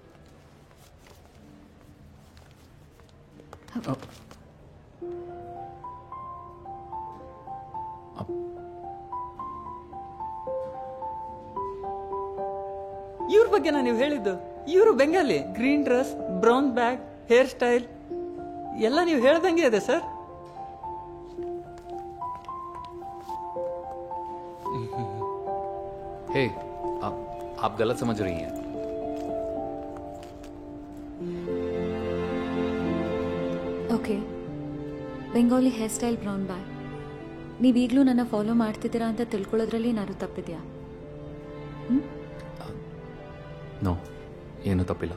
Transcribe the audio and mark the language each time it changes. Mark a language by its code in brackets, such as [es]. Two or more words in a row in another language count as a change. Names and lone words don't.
[kn] ಇವ್ರ ಬಗ್ಗೆನಾ ನೀವು ಹೇಳಿದ್ದು? ಇವರು ಬೆಂಗಾಲಿ, [en] green dress, brown bag, hair style [kn] ಎಲ್ಲ ನೀವು ಹೇಳ್ದಂಗೆ ಇದೆ ಸರ್. [hi] हे आप गलत समझ रही हैं. [en] okay, Bengali hair style, brown bag. [kn] ನೀವೀಗಲೂ ನನ್ನ ಫಾಲೋ ಮಾಡ್ತಿದ್ದೀರಾ ಅಂತ ತಿಳ್ಕೊಳ್ಳೋದ್ರಲ್ಲಿ ನಾನು ತಪ್ಪಿದ್ಯಾ? ನೋ, ಏನೂ ತಪ್ಪಿಲ್ಲ.